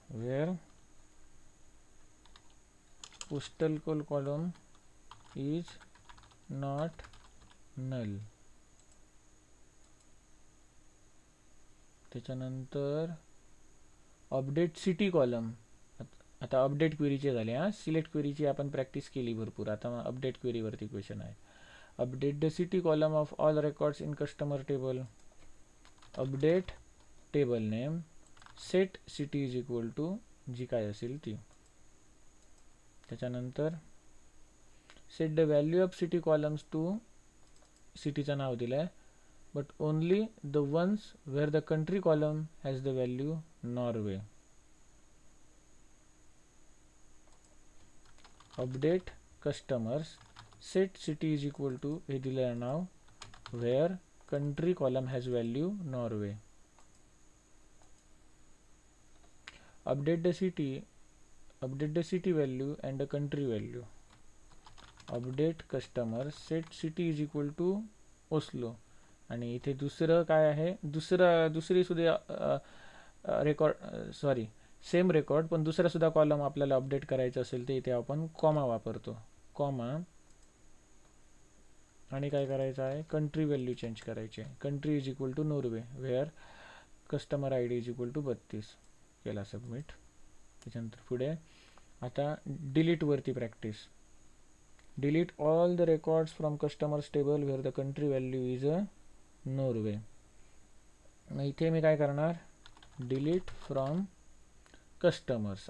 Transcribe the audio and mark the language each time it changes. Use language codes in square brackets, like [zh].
[en] Where postal code column is not null. [mr] त्याच्यानंतर [en] Update city column. [mr] आता update क्वेरीचे झाले. हां सिलेक्ट क्वेरीची आपण प्रॅक्टिस केली भरपूर. आता अपडेट क्वेरीवरती क्वेश्चन आहे. [en] Update the city column of all records in customer table. Update table name set city is equal to [mr] जी काय असेल ती. त्याच्यानंतर [en] set the value of city columns to [mr] सिटीचं नाव दिलं आहे [en] but only the ones where the country column has the value Norway. Update customers set city is equal to [mr] हे दिलं आहे नाव [en] where country column has value Norway. update the city value and the country value. update customer set city is equal to Oslo. [mr] आणि इथे दुसरं काय आहे, दुसरी सुद्धा रेकॉर्ड सॉरी सेम रेकॉर्ड पण दुसरा सुद्धा कॉलम आपल्याला अपडेट करायचं असेल ते इथे आपण कॉमा वापरतो. कॉमा आणि काय करायचं आहे, कंट्री व्हॅल्यू चेंज करायची आहे. [en] Country is equal to Norway where customer I D is equal to 32. [mr] केला सबमिट. त्याच्यानंतर पुढे आता डिलीट वरती practice. [en] Delete all the records from customers table where the country value is Norway. [mr] मग इथे मी काय करणार, [en] Delete from customers.